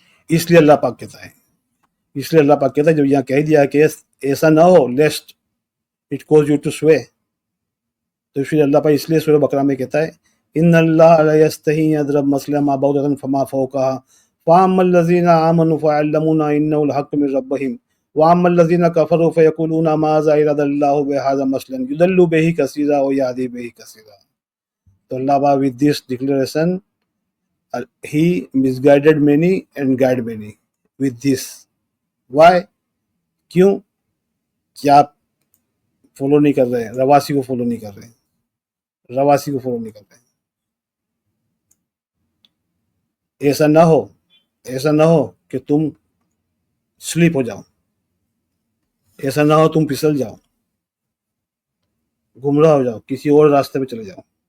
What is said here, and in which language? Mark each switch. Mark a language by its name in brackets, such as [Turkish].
[Urdu] اس لیے اللہ پاک کہتا ہے، اس لیے اللہ پاک کہتا ہے جب یہاں کہہ دیا کہ ایسا نہ ہو [English] lest it cause you to sway, [Urdu] تو پھر اللہ پاک اس لیے سورہ بقرہ میں کہتا ہے [Arabic] ان اللہ لا یستحی یضرب مثلا ما بعوضۃ فما فوقها فاما الذین آمنوا فیعلمون انہ الحق من ربہم واما الذین کفروا فیقولون ماذا اراد اللہ بہذا مثلا یضل بہ کثیرا ویہدی بہ کثیرا. [English] تو اللہ پاک with this declaration he misguided many and guided many with this. Why? [Urdu] کیوں؟ کیا آپ فالو نہیں کر رہے ہیں، رواسی کو فالو نہیں کر رہے ہیں، رواسی کو فالو نہیں کر رہے ہیں. ایسا نہ ہو، ایسا نہ ہو کہ تم سلیپ ہو جاؤ، ایسا نہ ہو تم پھسل جاؤ، گمراہ ہو جاؤ، کسی اور راستے پہ چلے جاؤ.